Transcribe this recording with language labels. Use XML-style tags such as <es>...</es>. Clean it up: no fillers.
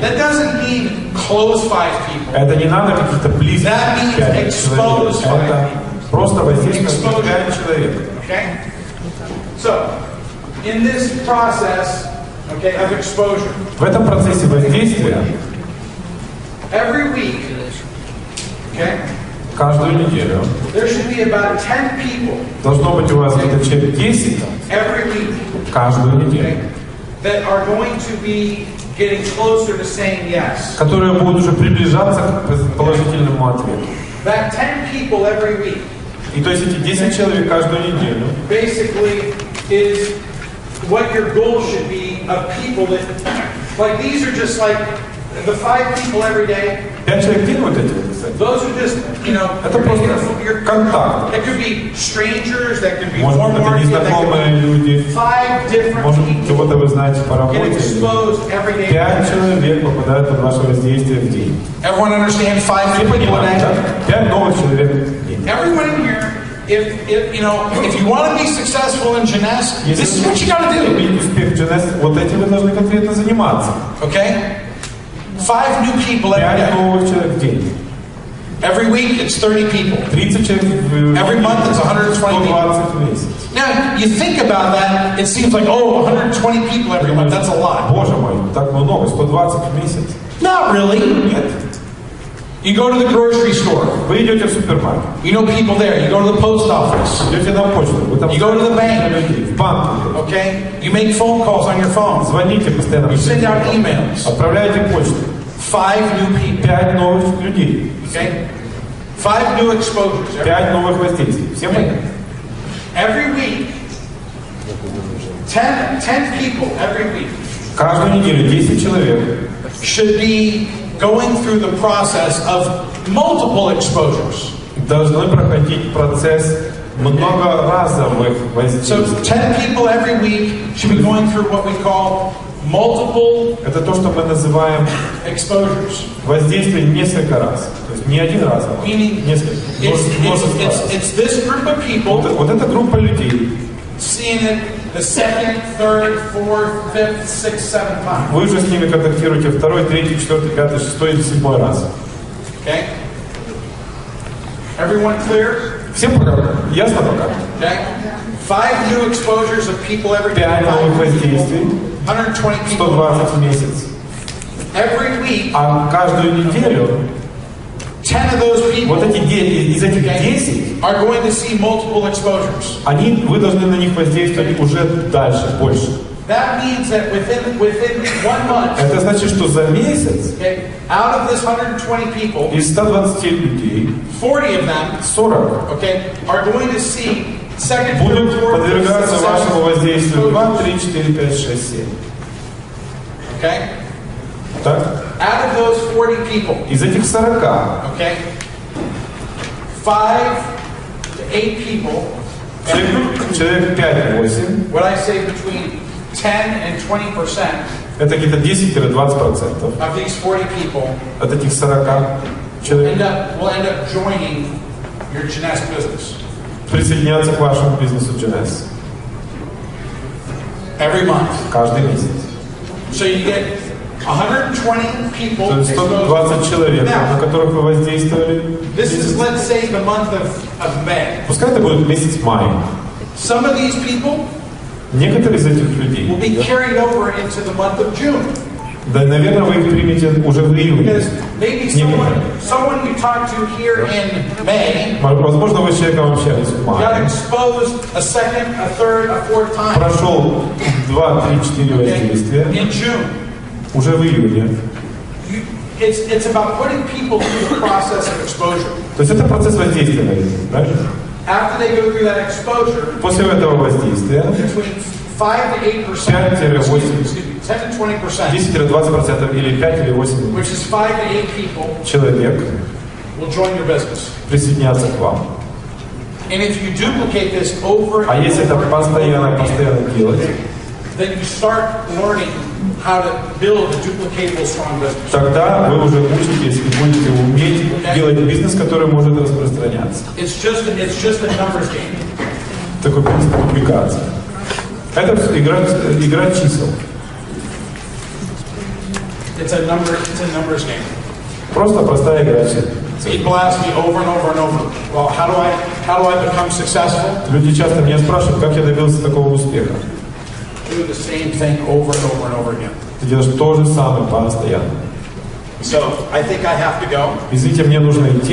<en>That doesn't mean close 5 people.</en> <ru>Это не надо каких-то близких</ru> <en>That means</en> <ru>5 человек.</ru> <en>expose</en> <ru>Это просто воздействует на</ru> <en>Exposure.</en> <ru>5 человек.</ru> <en>Okay? So, in this process, okay, of exposure,</en> <ru>В этом процессе воздействия</ru> <en>every week, okay,</en> <ru>каждую неделю</ru> <en>there should be about 10 people</en> <ru>должно быть у вас где-то человек 10</ru> <en>every week,</en> <ru>каждую неделю,</ru> <en>okay, that are going to be getting closer to saying yes.</en> <ru>которые будут уже приближаться к положительному ответу.</ru> <en>That 10 people every week</en> <ru>И то есть эти 10 человек каждую неделю</ru> <en>basically is what your goal should be of people that, like these are just like the 5 people every day.</en> <ru>5 человек в день вот эти вот, кстати.</ru> <en>Those are just, you know,</en> <ru>Это просто контакт.</ru> <en>it could be strangers, that could be</en> <ru>Может быть, это</ru> <en>warm</en> <ru>незнакомые люди.</ru> <en>5 different</en> <ru>Может,</ru> <en>people</en> <ru>кого-то вы знаете по</ru> <en>get</en> <ru>работе.</ru> <en>exposed every day.</en> <ru>5 человек попадают под ваше воздействие в день.</ru> <en>Everyone understand 5</en> <ru>Все</ru> <en>people a</en> <ru>понимают,</ru> <en>day?</en> <ru>да? 5 новых человек в день.</ru> <en>Everyone in here, if you want to be successful in Jeunesse, this is what you got to do.</en> <ru>Иметь успех в Jeunesse, вот этим вы должны конкретно заниматься.</ru> <en>Okay? 5 new people every</en> <ru>5</ru> <en>day.</en> <ru>новых человек в день.</ru> <en>Every week it's 30 people.</en> <ru>30 человек в</ru> <en>Every month it's 120 people.</en> <ru>120 в месяц.</ru> <en>Now, you think about that, it seems like, oh, 120 people every month, that's a lot.</en> <ru>Боже мой, так много, 120 в месяц.</ru> <en>Not really.</en> <ru>Нет.</ru> <en>You go to the grocery store.</en> <ru>Вы идете в супермаркет.</ru> <en>You know people there. You go to the post office.</en> <ru>Идете на почту. Вы там</ru> <en>you go to the bank.</en> <ru>В банк.</ru> <en>Okay? You make phone calls on your phone.</en> <ru>Звоните постоянно.</ru> <en>You send out emails.</en> <ru>Отправляете почту.</ru> <en>5 new people.</en> <ru>5 новых людей.</ru> <en>Okay? 5 new exposures.</en> <ru>5 новых воздействий. Всем понятно?</ru> <en>Every week, 10 people every week.</en> <ru>Каждую неделю 10 человек</ru> <en>should be going through the process of multiple exposures.</en> <ru>Должны проходить процесс многоразовых воздействий.</ru> <en>So 10 people every week should be going through what we call multiple.</en> <ru>Это то, что мы называем</ru> <en>exposures.</en> <ru>Воздействие несколько раз. То есть не один раз, а несколько.</ru> <en>It's this group of people.</en> <ru>Вот эта группа людей.</ru> <en>Seeing it the second, third, fourth, fifth, sixth, seventh time.</en> <ru>Вы уже с ними контактируете второй, третий, четвертый, пятый, шестой или седьмой раз.</ru> <en>Okay? Everyone clear?</en> <ru>Всем пока? Ясно пока?</ru> <en>Okay? 5 new exposures of people every day.</en> <ru>5 новых воздействий.</ru> <en>120 people.</en> <ru>120 в месяц.</ru> <en>Every week.</en> <ru>А каждую неделю</ru> <en>10 of those people,</en> <ru>вот эти из этих 10</ru> <en>are going to see multiple exposures.</en> <ru>Вы должны на них воздействовать уже дальше, больше.</ru> <en>That means that within 1 month,</en> <ru>это значит, что за месяц</ru> <en>out of this 120 people,</en> <ru>из 120 людей</ru> <en>40 of them</en> <ru>40</ru> <en>are going to see second,</en> <ru>будут</ru> <en>third, fourth,</en> <ru>подвергаться</ru> <en>fifth,</en> <ru>вашему воздействию 2, 3, 4, 5, 6, 7.</ru> <en>Okay?</en> <ru>Так?</ru> <en>Out of those 40 people,</en> <ru>из этих 40,</ru> <en>5 to 8 people,</en> <ru>человек 5-8,</ru> <en>what I say between 10 and 20%</en> <ru>это где-то 10-20%</ru> <en>of these 40 people</en> <ru>от этих 40 человек</ru> <en>will end up joining your Jeunesse business.</en> <ru>Присоединяться к вашему бизнесу Jeunesse.</ru> <en>Every month.</en> <ru>Каждый месяц.</ru> <en>So you get 120 people.</en> <ru>То есть 120 человек, на которых вы воздействовали.</ru> <en>This is, let's say, the month of May.</en> <ru>Пускай это будет месяц мая.</ru> <en>Some of these people</en> <ru>некоторые из этих людей</ru> <en>will be carried over into the month of June.</en> <ru>Да, наверное, вы их примете уже в июне.</ru> <en>Maybe someone we talked to here in May,</en> <ru>возможно, вы с человеком общались в мае.</ru> <en>got exposed a second, a third, a fourth time.</en> <ru>Прошел 2, 3, 4 воздействия.</ru> <en>In June.</en> <ru>Уже в июне.</ru> <en>It's about putting people through the process of exposure.</en> <ru>То есть это процесс воздействия, правильно?</ru> <en>After they go through that exposure,</en> <ru>после этого воздействия</ru> <en>5 to 8%,</en> <ru>10-20% или 5 или 8</ru> <en>which is 5 to 8 people,</en> <ru>человек</ru> <en>will join your business.</en> <ru>присоединятся к вам.</ru> <en>And if you duplicate this over</en> <ru>А если это постоянно делать,</ru> <en>then you start learning how to build a duplicatable strong business.</en> <ru>Тогда вы уже учитесь и будете уметь делать бизнес, который может распространяться.</ru> <en>It's just a numbers game.</en> <ru>Такой принцип дубликации. Это игра чисел.</ru> <en>It's a numbers game.</en> <ru>Просто простая игра чисел.</ru> <en>People ask me over and over and over, well, how do I become successful?</en> <ru>Люди часто меня спрашивают, как я добился такого успеха.</ru> <en>Do the same thing over and over and over again.</en> <ru>Ты делаешь то же самое постоянно.</ru> <en>So, I think I have to go.</en> <ru>Извините, мне нужно идти.</ru>